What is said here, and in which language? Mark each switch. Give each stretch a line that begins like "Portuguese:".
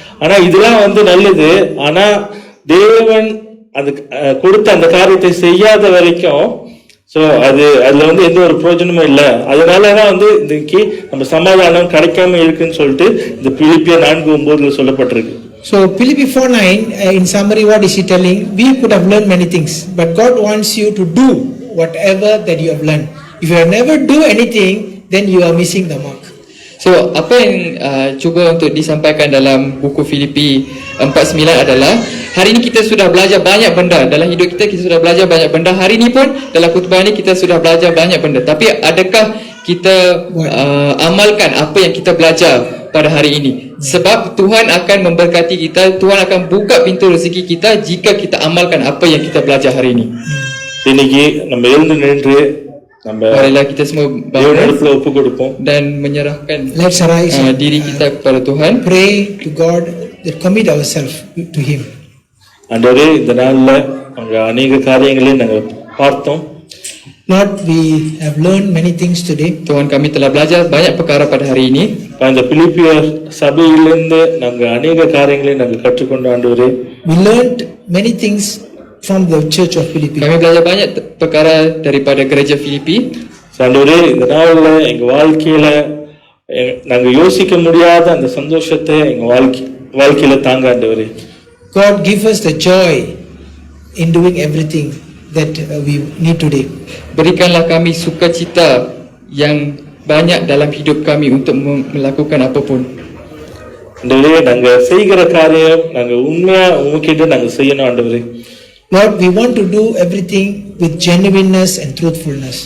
Tamil: ஆனா இதெல்லாம் வந்து நல்லது. ஆனா தேவன் அது கொடுத்த அந்த காரியத்தை செய்யாத வரைக்கும் ஸோ அதுல வந்து எந்த ஒரு பிரயோஜனமும் இல்லை. அதனாலதான் வந்து இன்னைக்கு நம்ம சமாதானம் கிடைக்காம இருக்குன்னு சொல்லிட்டு இந்த பிலிப்பியர் 4:9 சொல்லப்பட்டிருக்கு.
English: So Philippi 4:9, in summary, what is he telling? We could have learned many things, but God wants you to do whatever that you have learned. If you have never do anything, then you are missing the mark.
Malay: So apa yang cuba untuk disampaikan dalam buku Filipi 4:9 adalah hari ini kita sudah belajar banyak benda dalam hidup kita, kita sudah belajar banyak benda. Hari ini pun dalam khutbah ini kita sudah belajar banyak benda. Tapi adakah kita amalkan apa yang kita belajar pada hari ini? Sebab Tuhan akan memberkati kita, Tuhan akan buka pintu rezeki kita jika kita amalkan apa yang kita belajar hari ini.
Tamil: இன்னைக்கு நம்ம எழுந்து நின்று நம்ம
Malay: Marilah kita semua
Tamil: தேவனிடத்துல
Malay: bangun
Tamil: ஒப்பு கொடுப்போம்.
Malay: dan menyerahkan
English: Let's arise and
Malay: diri kita kepada Tuhan.
English: pray to God, that commit ourselves to Him.
Tamil: ஆண்டவரே, இந்த நாள்ல அங்க அநேக காரியங்களை நாங்க பார்த்தோம்.
English: Lord, we have learned many things today.
Malay: Tuhan, kami telah belajar banyak perkara pada hari ini.
Tamil: இந்த பிலிப்பியர் சபையிலிருந்து நாங்க அநேக காரியங்களை நாங்க கற்றுக்கொண்ட ஆண்டவரே.
English: We learned many things from the church of Philippi.
Malay: Kami belajar banyak perkara daripada gereja Filipi.
Tamil: ஆண்டவரே, இந்த நாள்ல எங்க வாழ்க்கையில நாங்க யோசிக்க முடியாத அந்த சந்தோஷத்தை எங்க வாழ்க்கையில தாங்க ஆண்டவரே.
English: God, give us the joy in doing everything that we need today.
Malay: Berikanlah kami sukacita yang banyak dalam hidup kami untuk melakukan apapun.
Tamil: ஆண்டவரே, நாங்க செய்கிற காரியம் நாங்க உண்மையா உங்ககிட்ட நாங்க செய்யணும் ஆண்டவரே.
English: Lord, we want to do everything with genuineness and truthfulness.